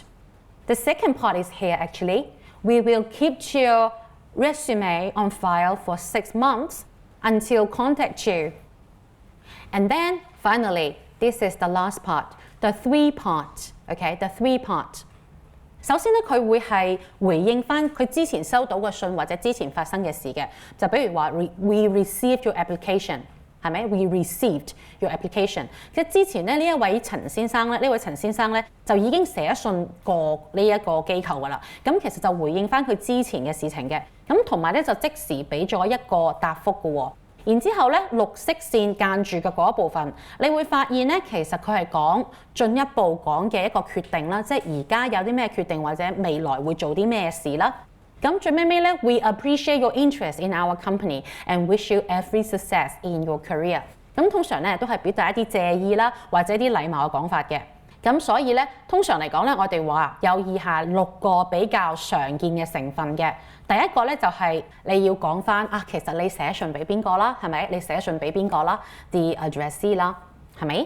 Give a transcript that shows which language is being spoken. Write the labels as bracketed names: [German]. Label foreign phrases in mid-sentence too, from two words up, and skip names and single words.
[English] The second part is here actually. We will keep your resume on file for 6 months until contact you. And then finally, this is the last part, the three part, okay, the three part. [Cantonese] 首先咧，佢會係回應翻佢之前收到嘅信或者之前發生嘅事嘅，就比如話 [English] We received your application， [Cantonese] 係咪 [English] ？We received your application。 [Cantonese] 即係之前咧呢一位陳先生咧，就已經寫信過呢一個機構㗎啦。咁其實就回應翻佢之前嘅事情嘅。咁同埋咧就即時俾咗一個答覆嘅喎。然之後咧，綠色線間住嘅嗰一部分，你會發現咧，其實佢係講進一步講嘅一個決定啦，即係而家有啲咩決定或者未來會做啲咩事啦。咁最尾咧 [English] ，We appreciate your interest in our company and wish you every success in your career。 [Cantonese] 咁通常咧都係表達一啲謝意啦，或者啲禮貌嘅講法嘅。咁所以咧，通常嚟講咧，我哋話有以下6個比較常見嘅成分嘅。第一個咧就係你要講翻啊，其實你寫信俾邊個啦，係咪？你寫信俾邊個啦 ？ [English] The addressee [Cantonese] 啦，係咪？